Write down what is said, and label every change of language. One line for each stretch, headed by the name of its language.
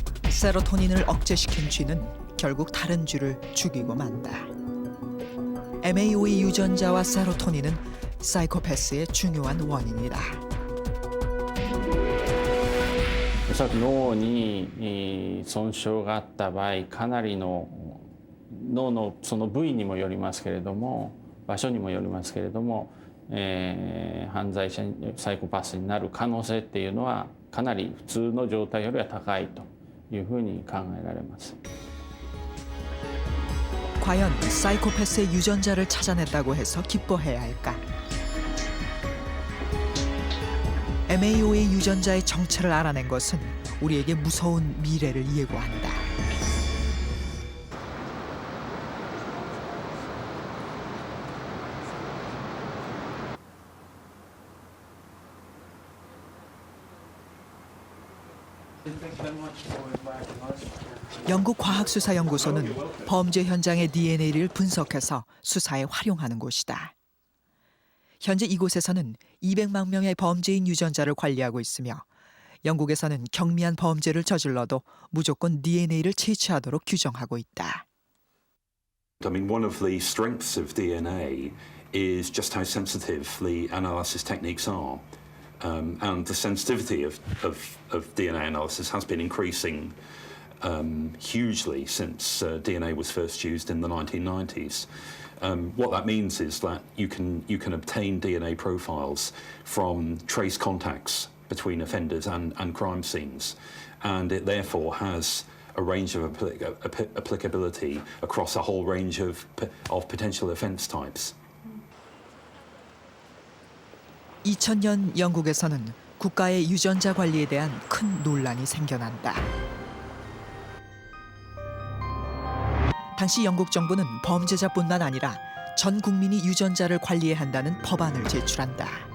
Korean: 세로토닌을 억제시킨 쥐는 결국 다른 쥐를 죽이고 만다. MAOA 유전자와 세로토닌은 사이코패스의 중요한 원인이다.
Japanese: おそらく脳に損傷があった場合、かなりの脳のその部位にもよりますけれども、場所にもよりますけれども、犯罪者サイコパスになる可能性っていうのはかなり普通の状態よりは高いというふうに考えられます。
Korean: 과연 사이코패스의 유전자를 찾아냈다고 해서 기뻐해야 할까? MAOA 유전자의 정체를 알아낸 것은 우리에게 무서운 미래를 예고한다. 영국 과학수사연구소는 범죄 현장의 DNA를 분석해서 수사에 활용하는 곳이다. 현재 이곳에서는 200만 명의 범죄인 유전자를 관리하고 있으며 영국에서는 경미한 범죄를 저질러도 무조건 DNA를 채취하도록 규정하고 있다.
English: I mean, one of the strengths of DNA is just how sensitive the analysis techniques are. And the sensitivity of DNA analysis has been increasing hugely since DNA was first used in the 1990s. What that means is that you can obtain DNA profiles from trace contacts between offenders and crime scenes, and it therefore has a range of applicability across a whole range of potential offence types.
Korean: 2000년 영국에서는 국가의 유전자 관리에 대한 큰 논란이 생겨난다. 당시 영국 정부는 범죄자뿐만 아니라 전 국민이 유전자를 관리해야 한다는 법안을 제출한다.